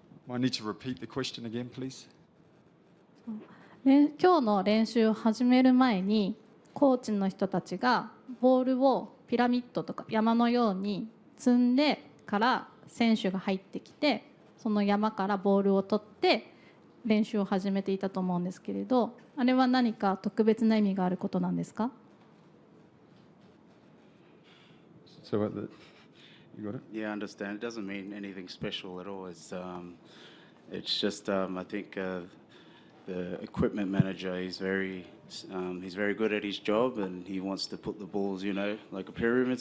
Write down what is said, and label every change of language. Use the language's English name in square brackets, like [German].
[English] I need to repeat the question again, please. [Japanese] 今日の練習を始める前にコーチの人たちがボールをピラミッドとか山のように積んでから選手が入ってきて、その山からボールを取って練習を始めていたと思うんですけれど、あれは何か特別な意味があることなんですか。 [English] So you got it? Yeah, I understand. It doesn't mean anything special at all. It's just I think the equipment manager, he's very good at his job, and he wants to put the balls, you know, like a pyramid.